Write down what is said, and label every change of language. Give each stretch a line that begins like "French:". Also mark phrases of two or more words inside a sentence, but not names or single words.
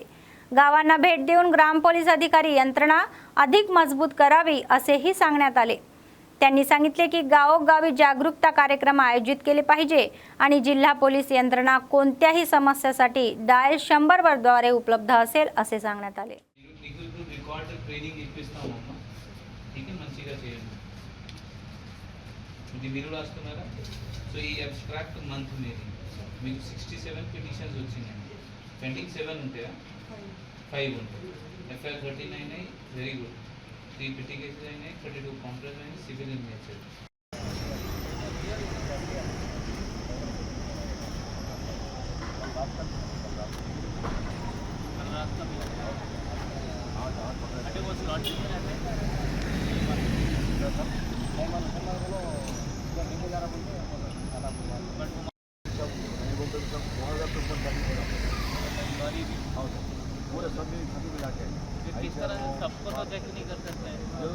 Marathi: गावांना भेट देऊन ग्राम पोलीस अधिकारी यंत्रणा अधिक मजबूत करावी असेही सांगण्यात आले. त्यांनी सांगितले की गावोगावी जागरूकता कार्यक्रम आयोजित केले पाहिजे आणि जिल्हा पोलीस यंत्रणा कोणत्याही समस्येसाठी डायल 100 वर द्वारे उपलब्ध असेल असे सांगण्यात आले.
Telugu: మీరు రాస్తున్నారా? సో ఈ
English: abstract month
Telugu: మీది మీకు 67 పిటిషన్స్ వచ్చినాయండి. పెండింగ్ 7 ఉంటాయా? 5 ఉంటాయి. ఎఫ్ఐఆర్ 39 అయినాయి,
English: very good.
Telugu: 3
English: PT cases
Telugu: అయినాయి, 32 కౌంటర్స్ అయినాయి,
English: civil in nature.
Hindi: सबको तो चेक नहीं कर सकते हैं.